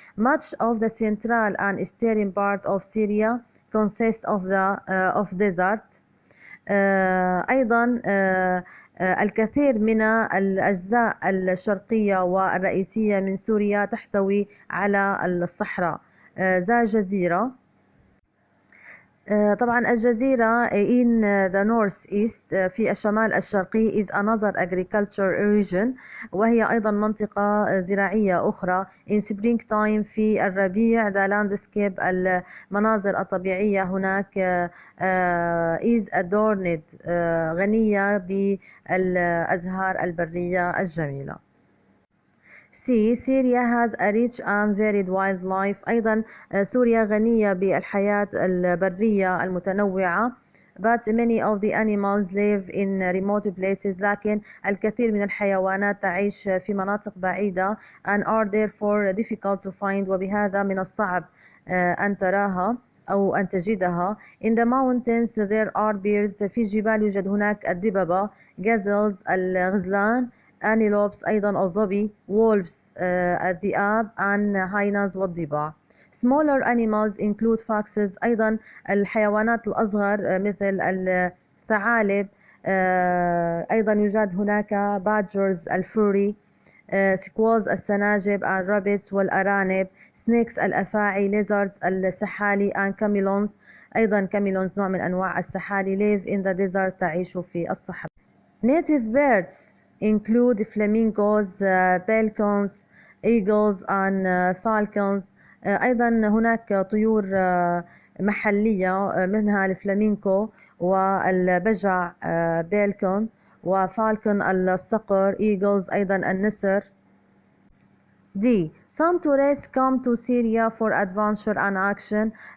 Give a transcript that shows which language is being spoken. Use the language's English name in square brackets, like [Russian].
[English] Much of the central and eastern part of Syria consists of desert. [Arabic] أيضا الكثير من الأجزاء الشرقية والرئيسية من سوريا تحتوي على الصحراء. ذا جزيرة طبعا الجزيرة [English] in the northeast [Arabic] في الشمال الشرقي [English] is another agriculture region [Arabic] وهي أيضا منطقة زراعية أخرى. [English] in springtime [Arabic] في الربيع [English] the landscape [Arabic] المناظر الطبيعية هناك [English] is adorned [Arabic] غنية بالأزهار البرية الجميلة. [English] Syria has a rich and varied wildlife. [Arabic] أيضا سوريا غنية بالحياة البرية المتنوعة. [English] But many of the animals live in remote places. [Arabic] لكن الكثير من الحيوانات تعيش في مناطق بعيدة [English] and are therefore difficult to find. [Arabic] وبهذا من الصعب أن تراها أو أن تجدها. [English] In the mountains there are bears. [Arabic] في الجبال يوجد هناك الدببة [English] gazelles [Arabic] الغزلان [English] antelopes [Arabic] أيضا الظبي [English] wolves [Arabic] الذئاب [English] and hyenas [Arabic] والضباع. [English] Smaller animals include foxes [Arabic] أيضا الحيوانات الأصغر مثل الثعالب. أيضا يوجد هناك [English] badgers [Arabic] الفوري [English] squirrels [Arabic] السناجب [English] and rabbits [Arabic] والأرانب [English] snakes [Arabic] الأفاعي [English] lizards [Arabic] السحالي [English] and chameleons. [Arabic] أيضا chameleons نوع من أنواع السحالي [English] live in the desert [Arabic] تعيش في الصحراء. [English] Native birds include flamingos, pelicans, eagles and falcons. [Arabic] أيضا هناك طيور محلية منها الفلامينكو والبجع بيلكون وفالكون الصقر [English] eagles [Arabic] أيضا النسر. D. [English] Some tourists come to Syria for adventure and action.